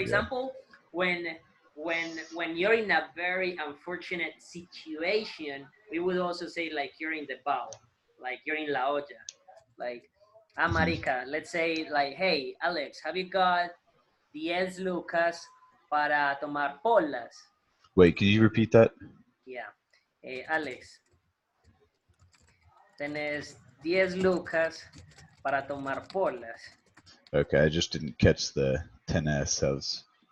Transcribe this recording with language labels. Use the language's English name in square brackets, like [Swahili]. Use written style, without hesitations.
[English] example, when when you're in a very unfortunate situation, we would also say like you're in the bow, like you're in [Spanish] la olla, [English] like Mhm. [Spanish] marica. [English] Let's say like, hey Alex, have you got [Spanish] 10 lucas para tomar polas? [English] Wait, can you repeat that? Yeah. [Spanish] Alex, tenés 10 lucas para tomar polas. [English] Okay, I just didn't catch the 10S.